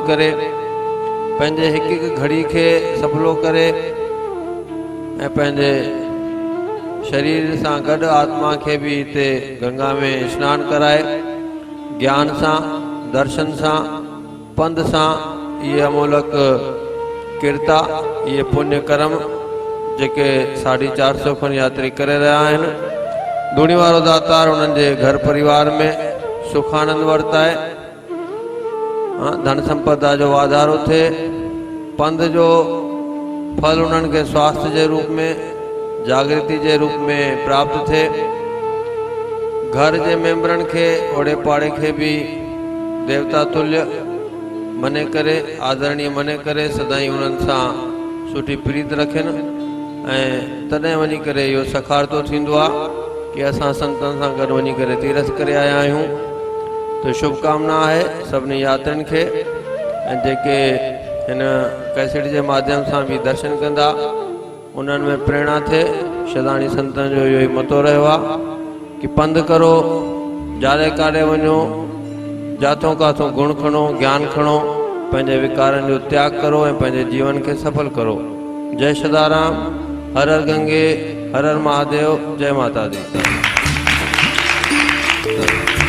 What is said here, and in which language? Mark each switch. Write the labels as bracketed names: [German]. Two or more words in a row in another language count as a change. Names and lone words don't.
[Sindhi] करे पंहिंजे हिकु हिकु घड़ी खे सफलो करे ऐं पंहिंजे शरीर सां गॾु आत्मा खे बि हिते गंगा में स्नान कराए ज्ञान सां, दर्शन सां, पंध सां इहे अमोलक किरता, इहे पुण्य कर्म जेके 450 खनि यात्री करे रहिया आहिनि, धूणी वारो दातार उन्हनि जे घर परिवार में सुख आनंद वर्ताए, धन संपदा जो वाधारो थिए, पंध जो फल उन्हनि खे स्वास्थ्य जे रूप में, जागृति जे रूप में प्राप्त थिए, घर जे मेंबरनि खे ओड़े पाड़े खे भी देवता तुल्य मने करे, आदरणीय मने करे सदाई उन्हनि सां सुठी प्रीत रखनि ऐं तॾहिं वञी करे इहो सखारतो थींदो आहे कि असां संतनि सां गॾु वञी करे तीरथ करे आया आहियूं। तो शुभकामना आहे सभिनी यात्रियुनि खे ऐं जेके हिन कैसेट जे माध्यम सां भी दर्शन कंदा उन्हनि में प्रेरणा थिए। शदाणी संतनि जो इहो ई मतो रहियो आहे कि पंध करो, जाड़े काॾे वञो, जाथों काथों गुण खणो, ज्ञान खणो, पंहिंजे विकारनि जो त्याग करो ऐं पंहिंजे जीवन खे सफल करो। जय सदाराम, हर हर गंगे, हर हर महादेव, जय माता दी।